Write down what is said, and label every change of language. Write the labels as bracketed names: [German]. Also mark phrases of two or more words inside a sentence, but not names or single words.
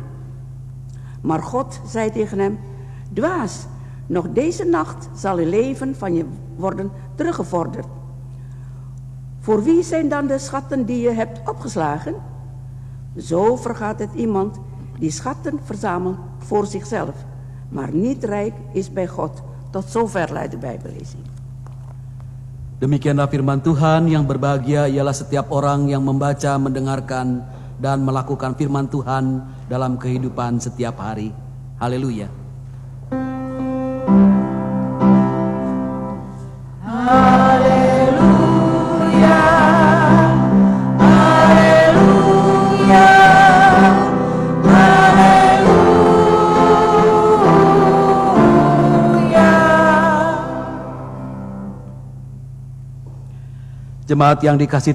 [Dutch] Maar God zei tegen hem: dwaas, nog deze nacht zal je leven van je worden teruggevorderd. Voor wie zijn dan de schatten die je hebt opgeslagen? Zo vergaat het iemand die schatten verzamelt voor zichzelf, maar niet rijk is bij God. Tot zover luidt de Bijbellezing. [Indonesian] Demikianlah firman Tuhan. Yang berbahagia ialah setiap orang yang membaca, mendengarkan, dan melakukan firman Tuhan dalam kehidupan setiap hari. Haleluya. Jemaat yang dikasihi